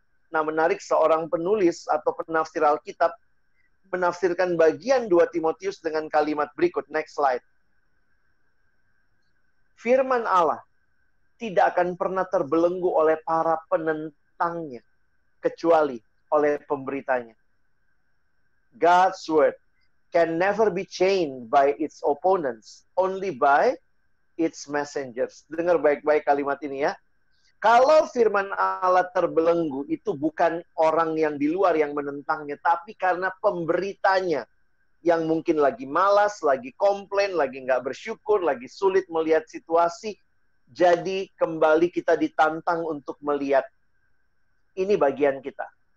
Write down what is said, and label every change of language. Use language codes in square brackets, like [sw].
[id] Nah, menarik seorang penulis atau penafsir Alkitab menafsirkan bagian 2 Timotius dengan kalimat berikut. [en] Next slide. [id] Firman Allah tidak akan pernah terbelenggu oleh para penentangnya, kecuali oleh pemberitanya. [en] God's word can never be chained by its opponents, only by its messengers. [id] Dengar baik-baik kalimat ini ya. Kalau firman Allah terbelenggu, itu bukan orang yang di luar yang menentangnya, tapi karena pemberitanya yang mungkin lagi malas, lagi komplain, lagi nggak bersyukur, lagi sulit melihat situasi. Jadi kembali kita ditantang untuk melihat. Ini bagian kita.